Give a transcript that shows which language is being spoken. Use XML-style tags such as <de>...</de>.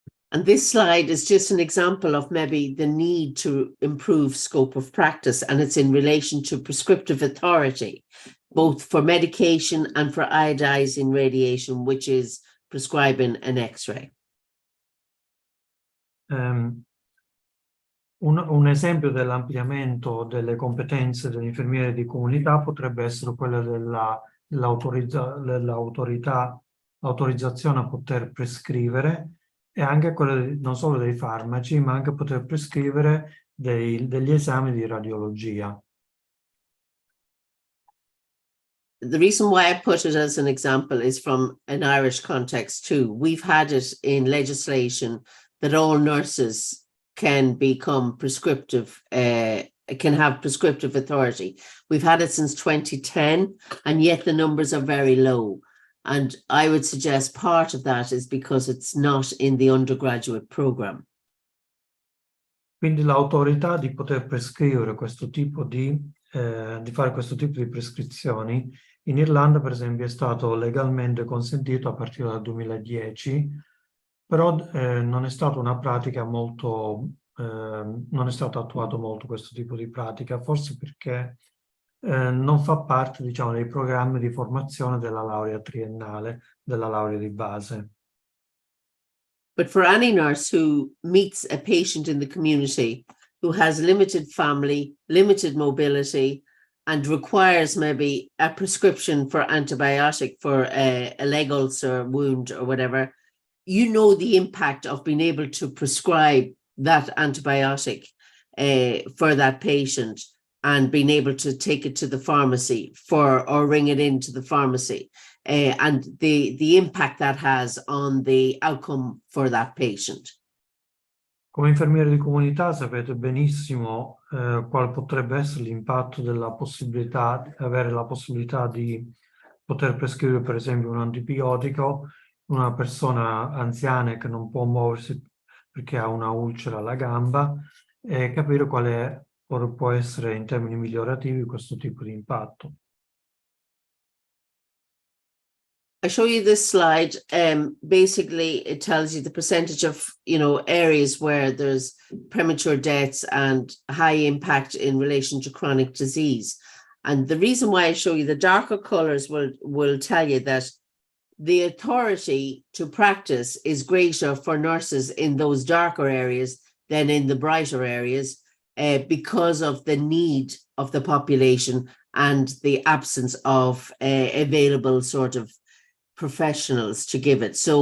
<en>And this slide is just an example of maybe the need to improve scope of practice, and it's in relation to prescriptive authority, both for medication and for iodizing radiation, which is prescribing an X-ray.</en> <it>Un esempio dell'ampliamento delle competenze dell'infermiere di comunità potrebbe essere quella dell'autorizzazione a poter prescrivere e anche quella non solo dei farmaci, ma anche poter prescrivere degli esami di radiologia.</it> <en>The reason why I put it as an example is from an Irish context too. We've had it in legislation that all nurses can become prescriptive, can have prescriptive authority. We've had it since 2010, and yet the numbers are very low. And I would suggest part of that is because it's not in the undergraduate program.</en> <it>Quindi l'autorità di poter prescrivere questo tipo di fare questo tipo di prescrizioni in Irlanda, per esempio, è stato legalmente consentito a partire dal 2010, però non è stata una pratica molto non è stato attuato molto questo tipo di pratica, forse perché non fa parte, diciamo, dei programmi di formazione della laurea triennale, della laurea di base.</it> <en>But for any nurse who meets a patient in the community who has limited family, limited mobility, and requires maybe a prescription for antibiotic for a leg ulcer wound or whatever, you know the impact of being able to prescribe that antibiotic for that patient and being able to take it to the pharmacy or ring it into the pharmacy. And the impact that has on the outcome for that patient.</en> <it>Come infermiere di comunità sapete benissimo quale potrebbe essere l'impatto della possibilità di avere la possibilità di poter prescrivere per esempio un antibiotico a una persona anziana che non può muoversi perché ha una ulcera alla gamba e capire quale può essere in termini migliorativi questo tipo di impatto.</it> <en>I show you this slide. Basically, it tells you the percentage of, areas where there's premature deaths and high impact in relation to chronic disease. And the reason why I show you the darker colors will tell you that the authority to practice is greater for nurses in those darker areas than in the brighter areas because of the need of the population and the absence of available sort of professionals to give it.</en>